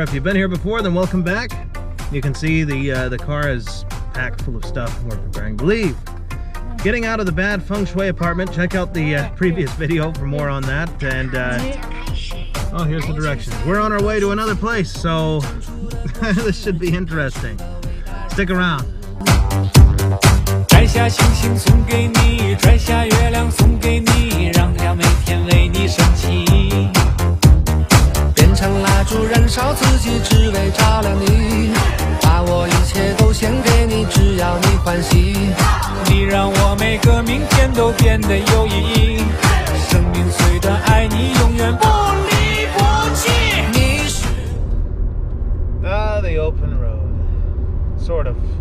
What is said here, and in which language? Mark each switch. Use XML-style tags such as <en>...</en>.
<en>If you've been here before, then welcome back. You can see the car is packed full of stuff we're preparing to leave. Getting out of the bad feng shui apartment. Check out the previous video for more on that. And oh, here's the directions. We're on our way to another place, so this should be interesting. Stick around.</en> <zh>摘下星星送给你，摘下月亮送给你，让它每天为你升起。变成蜡烛燃烧自己，只为照亮你。把我一切都献给你，只要你欢喜。你让我每个明天都变得有意义。生命虽短，爱你永远不离不弃。你是</zh> <en>the open road, sort of.</en>